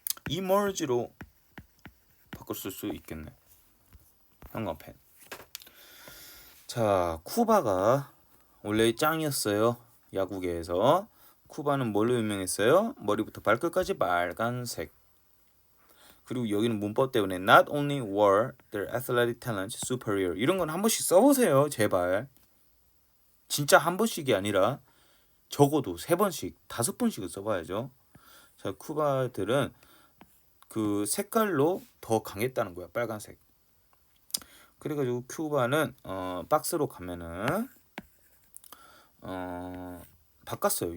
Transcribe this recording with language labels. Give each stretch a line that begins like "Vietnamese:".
Korean: emerge로 바꿨을 수 있겠네 형광펜 자 쿠바가 원래 짱이었어요 야구계에서 쿠바는 뭘로 유명했어요? 머리부터 발끝까지 빨간색. 그리고 여기는 문법 때문에
English: not only were their athletic talents superior.
Korean: 이런 건 한 번씩 써보세요. 제발. 진짜 한 번씩이 아니라 적어도 3번씩, 5번씩은 써봐야죠. 자, 쿠바들은 그 색깔로 더 강했다는 거야. 빨간색. 그래가지고 큐바는 박스로 가면은 바꿨어요.